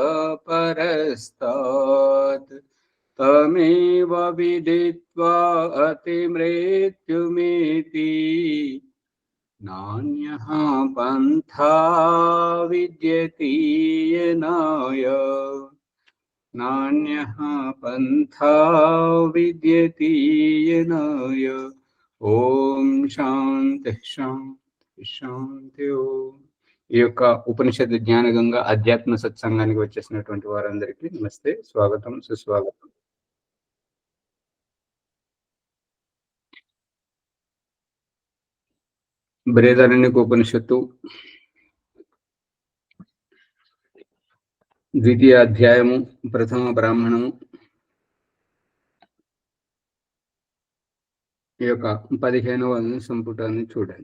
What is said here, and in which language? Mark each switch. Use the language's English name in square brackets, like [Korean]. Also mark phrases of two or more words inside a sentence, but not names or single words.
[Sanskrit] परस्तात् तमेव विदित्वा अतिमृत्युमेति नान्यः पन्था विद्यते येनाय नान्यः पन्था विद्यते येनाय। ओं शांति शांति शांति ओं. [Telugu] ఈ యొక్క ఉపనిషత్తు జ్ఞానగంగా అధ్యాత్మ సత్సంగానికి వచ్చేసినటువంటి వారందరికీ నమస్తే, స్వాగతం, సుస్వాగతం. బృహదారణ్యక ఉపనిషత్తు ద్వితీయ అధ్యాయము ప్రథమ బ్రాహ్మణము ఈ యొక్క 15వ సంపుటాన్ని చూడండి.